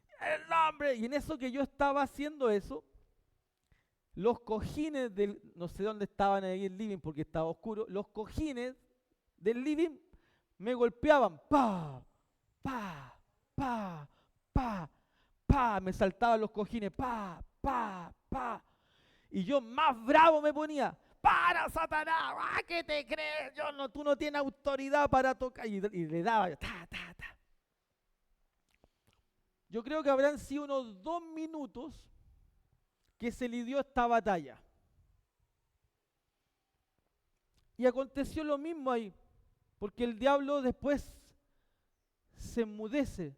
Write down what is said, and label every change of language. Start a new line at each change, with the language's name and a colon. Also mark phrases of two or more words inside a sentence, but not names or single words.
Spanish: Y en eso que yo estaba haciendo eso, los cojines del, no sé dónde estaban ahí el living porque estaba oscuro, los cojines del living me golpeaban, pa, pa, pa, pa, pa, me saltaban los cojines, pa, pa, pa, y yo más bravo me ponía, para Satanás, ¡ah, qué te crees! Yo no, tú no tienes autoridad para tocar, y le daba, yo, ta, ta, ta. Yo creo que habrán sido unos 2 minutos que se lidió esta batalla. Y aconteció lo mismo ahí, porque el diablo después se enmudece.